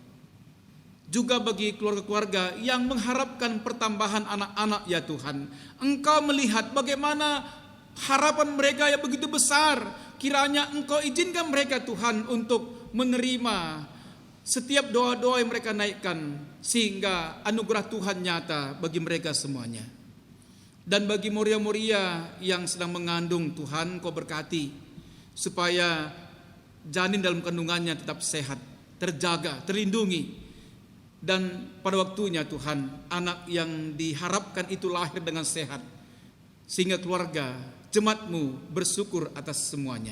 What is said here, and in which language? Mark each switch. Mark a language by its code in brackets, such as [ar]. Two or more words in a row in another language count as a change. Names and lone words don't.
[id] Juga bagi keluarga-keluarga yang mengharapkan pertambahan anak-anak ya Tuhan, Engkau melihat bagaimana harapan mereka yang begitu besar. Kiranya Engkau izinkan mereka Tuhan untuk menerima setiap doa-doa yang mereka naikkan, sehingga anugerah Tuhan nyata bagi mereka semuanya. Dan bagi moria-moria yang sedang mengandung Tuhan, Engkau berkati supaya janin dalam kandungannya tetap sehat, terjaga, terlindungi. Dan pada waktunya Tuhan, anak yang diharapkan itu lahir dengan sehat, sehingga keluarga, jemaat-Mu bersyukur atas semuanya.